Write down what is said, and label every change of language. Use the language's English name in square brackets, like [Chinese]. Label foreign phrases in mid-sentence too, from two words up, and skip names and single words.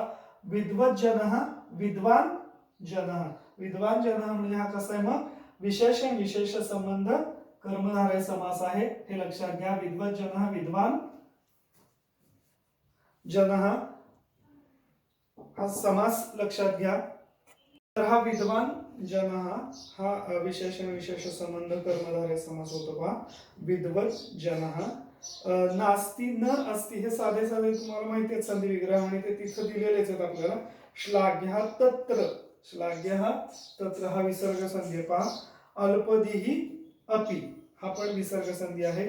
[Sanskrit] विद्वत जनः, विद्वान जनः. विद्वान जनः [Marathi] म्हणजे हा कसा आहे मग, विशेषण विशेष संबंध कर्मधारय समास आहे, हे लक्षात घ्या. [Sanskrit] विद्वत जनः, विद्वान जनः [Marathi] हा समास लक्षात घ्या. तर हा [Sanskrit] विद्वान जनः [Marathi] हा विशेषण विशेष संबंध कर्मधारय समास होतो पहा. [Sanskrit] विद्वत जनः. नास्ती न अस्ति [Marathi] हे साधे साधे तुम्हाला माहिती आहेत संधी विग्रह आणि ते तिथं दिलेलेच आहेत आपल्याला. [Sanskrit] श्लाघ्य तत्र, श्लाघ्य तत्र [Marathi] हा विसर्ग संधी पहा. [Sanskrit] अल्पधिः अपि [Marathi] हा पण विसर्ग संधी आहे.